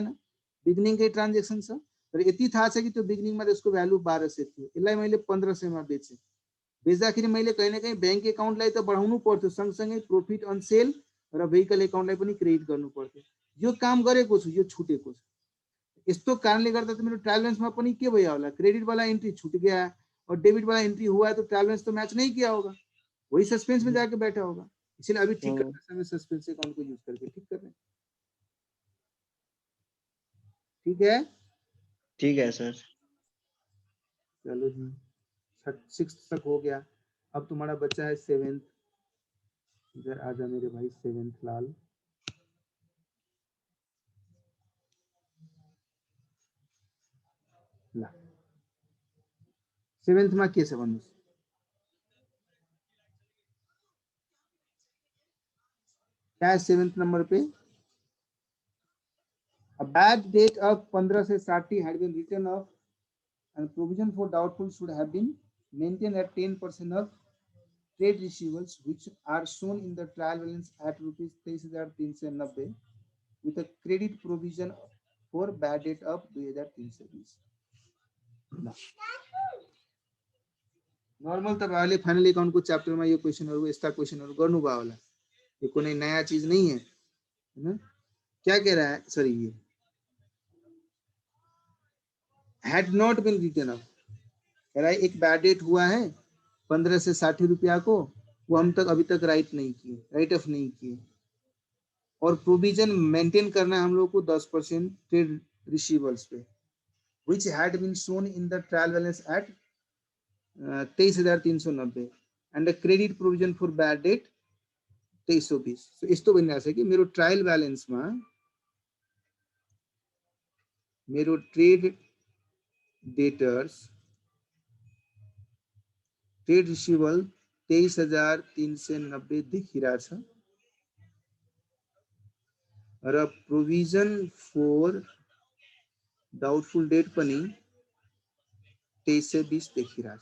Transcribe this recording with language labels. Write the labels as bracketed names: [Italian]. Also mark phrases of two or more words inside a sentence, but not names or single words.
[Nepali] बिगिनिङकै ट्रान्जेक्सन छ, तर यति थाहा छ कि त्यो बिगिनिङमा त्यसको भ्यालु 1200 थियो। यसलाई मैले 1500 मा बेचे। बेच्दाखेरि मैले कहीं न कहीं बैंक एकाउन्टलाई त बढाउनु पर्थ्यो, सँगसँगै [English] profit on sale [Nepali] र भेहिकल एकाउन्टलाई पनि क्रेडिट गर्नु पर्थ्यो। यो काम गरेको छु, यो छुटेको छ। यस्तो कारणले गर्दा त मेरो [English] trial balance [Nepali] पनि के भयो होला? [Hindi] क्रेडिट वाला एंट्री छूट गया और डेबिट वाला एंट्री हुआ है, तो [English] trial balance [Hindi] तो मैच नहीं किया होगा, वही सस्पेंस में जाके बैठा होगा। इसलिए अभी ठीक करने समय सस्पेंस अकाउंट को यूज करके ठीक कर रहे हैं। ठीक है, ठीक है सर। चलो जी, 6th तक हो गया। अब तुम्हारा बच्चा है 7th। इधर आजा मेरे भाई 7th लाल। [Nepali] ला 7th में के छ भन्नुस्? [Hindi] क्या है 7th नंबर पे? [English] A bad debt of 15 से 60 had been written off and provision for doubtful should have been maintained at 10% of trade receivables which are shown in the trial balance at rupees 23,390 with a credit provision for bad debt of 2,320. [Nepali] नर्मल तपाईहरुले [English] final account [Nepali] को च्याप्टर [Hindi] में ये [Nepali] क्वेशनहरु यस्ता क्वेशनहरु गर्नुभयो होला। [Hindi] ये कुनै नयाँ चीज नहीं है, हैन? क्या कह रहा है? [English] sorry, ये had not been written off, [Hindi] कह रहा है एक बैड डेट हुआ है 15 से 60 रुपया को, वो हम तक अभी तक राइट नहीं किए, [English] write off [Hindi] नहीं किए, और प्रोविजन मेंटेन करना है हम लोग को 10% [English] trade receivables [Hindi] पे, [English] which had been shown in the trial balance at 23,390 and a credit provision for bad debt 2320. [Nepali] So यस्तो भनिरहेको छ कि मेरो [English] trial balance [Nepali] मेरो [English] trade debtors trade receivable [Nepali] 23,390 देखिरहेछ र [English] provision for doubtful debt [Nepali] पनि 2320 देखिरहेछ।